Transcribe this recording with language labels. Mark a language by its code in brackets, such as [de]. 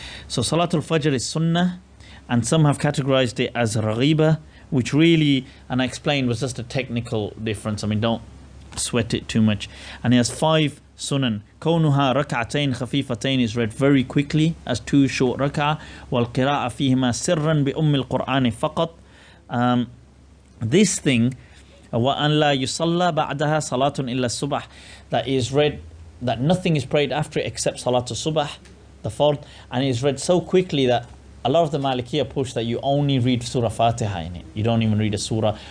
[en] So Salatul Fajr is Sunnah, and some have categorized it as Raghiba, which really, and I explained, was just a technical difference. I mean, don't sweat it too much. And it has 5 Sunan. [ar] كونها ركعتين خفيفتين [en] is read very quickly as 2 short rak'ah. [ar] والقراءة فيهما سرا بأم القرآن فقط. [en] This thing, [ar] وأن لا يصلى بعدها صلاة إلا الصبح, [en] that is read, that nothing is prayed after it except Salatul Subh, the fard, and it is read so quickly that a lot of the Malikiya push that you only read Surah Fatiha in it. You don't even read a surah.